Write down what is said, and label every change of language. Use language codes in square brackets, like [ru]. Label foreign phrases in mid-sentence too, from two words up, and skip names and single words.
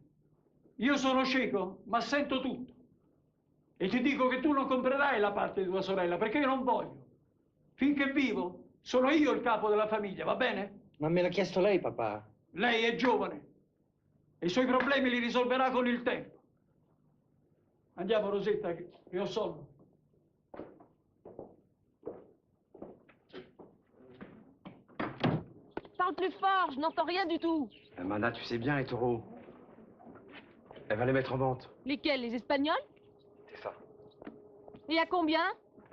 [it] Io sono cieco, ma sento tutto. E ti dico che tu non comprerai la parte di tua sorella, perché io non voglio. Finché vivo, sono io il capo della famiglia, va bene? Ma me l'ha chiesto lei, papà. Lei è giovane e i suoi problemi li risolverà con il tempo. Andiamo, Rosetta, che ho sonno. [fr] Parle plus fort, je n'entends rien du tout. Amanda, tu sais bien, les taureaux. Elle va les mettre en vente. Lesquels, les Espagnols? C'est ça. Et à combien?